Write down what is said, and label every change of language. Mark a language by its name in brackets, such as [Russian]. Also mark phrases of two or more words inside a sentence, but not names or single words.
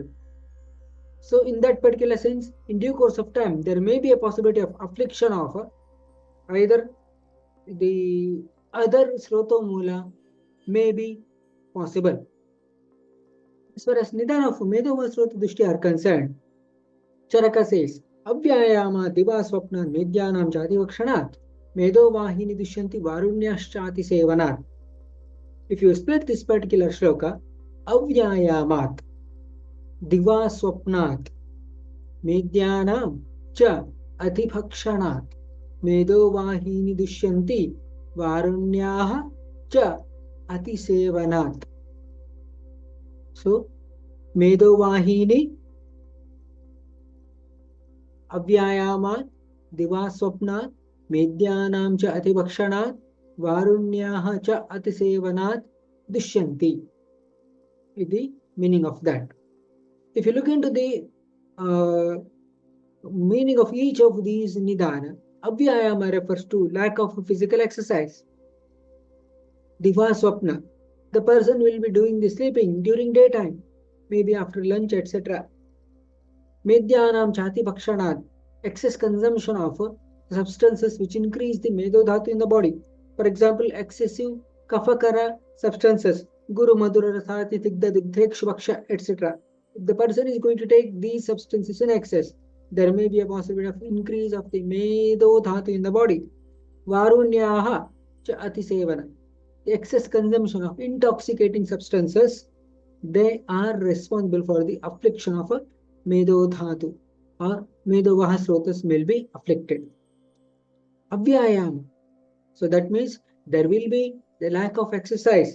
[English] So in that particular sense, in due course of time, there may be a possibility of affliction of either the other Srotomula may be possible. As far as Nidana of [Sanskrit] मेदोवह स्रोतोदुष्टि [English] are concerned, Charaka says, [Sanskrit] अव्यायाम दिवा स्वप्न मेद्यानां जातिवक्षनात् मेदोवहिनी दुष्यन्ति वारुण्यश्चाति सेवनात्. [English] If you split this particular shloka, [Sanskrit] अव्यायामात् दिवा स्वप्नात् मेद्यानां च अतिभक्षणात् मेदोवहिनी दुष्यन्ति वारुण्यः च अतिसेवनात्. So, मेदोवहिनी अव्यायामात् दिवा स्वप्नात् मेद्यानां च अतिभक्षणात् वारुण्यः च अतिसेवनात् दुष्यन्ति [English] is the meaning of that. If you look into the meaning of each of these nidana, avyayama refers to lack of physical exercise. [Sanskrit] दिवा स्वप्न, [English] the person will be doing the sleeping during daytime, maybe after lunch, etc. [Sanskrit] मेद्यानां चाति भक्षणात्, [English] excess consumption of substances which increase the [Sanskrit] मेदो धातु [English] in the body. For example, excessive kafakara substances, [Sanskrit] गुरु मधुर रसाति तिग्द दिग्धेक्षु भक्ष, [English] etc. If the person is going to take these substances in excess, there may be a possibility of increase of the [Sanskrit] मेदो धातु [English] in the body. [Sanskrit] वारुण्यः च अतिसेवन. [English] The excess consumption of intoxicating substances, they are responsible for the affliction of a [Sanskrit] मेदो धातु [English] or [Sanskrit] मेदोवह स्रोतस् [English] will be afflicted. Avyayam. So that means there will be the lack of exercise.